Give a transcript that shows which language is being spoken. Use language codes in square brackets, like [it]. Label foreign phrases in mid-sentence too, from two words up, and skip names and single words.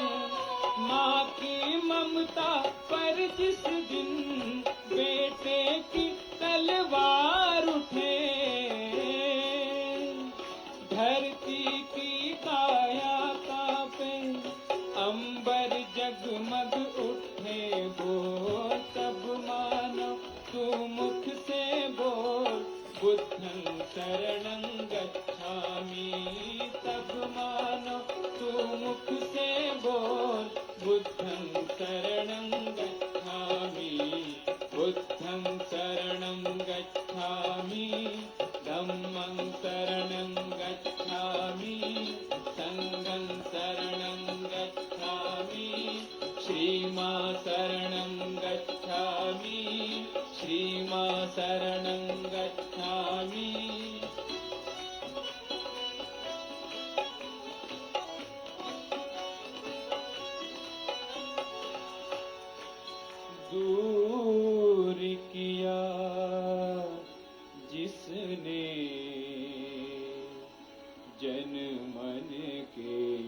[hi] माँ की ममता पर जिस दिन बेटे की तलवार उठे, धरती की काया कांपे, अंबर जगमग उठे बोल, तब मानो तू मुख से बोल [pi] बुद्धं शरणं गच्छामि। [hi] तब मानो तू मुख से बोल [pi] बुद्धं शरणं गच्छामि। बुद्धं शरणं गच्छामि, धम्मं शरणं गच्छामि, संघं शरणं गच्छामि, श्रीमां शरणं गच्छामि, श्रीमां शरणं गच्छामि। [hi] दूर किया जिसने जन मन के,